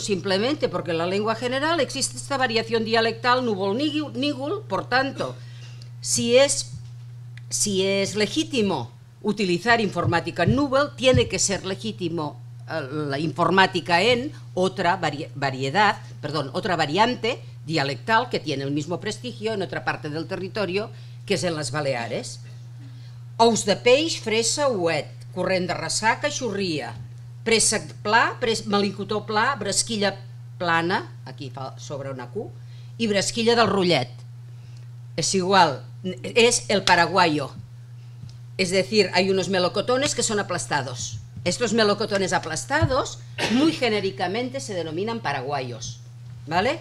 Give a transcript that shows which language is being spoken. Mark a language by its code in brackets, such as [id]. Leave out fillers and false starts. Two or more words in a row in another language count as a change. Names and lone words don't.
[es] Simplemente porque en la lengua general existe esta variación dialectal núvol-nígul, por tanto, si es legítimo utilizar informática núvol, tiene que ser legítimo la informática en otra variante dialectal que tiene el mismo prestigio en otra parte del territorio, que es en las Baleares. [ca] Ous de peix, fresa, ouet, corrent de ressaca, xurria, préssec pla, melicotó pla, bresquilla plana, [es] aquí sobre una Q, y bresquilla del Rollet. Es igual, es el paraguayo. Es decir, hay unos melocotones que son aplastados. Estos melocotones aplastados, muy genéricamente, se denominan paraguayos, ¿vale?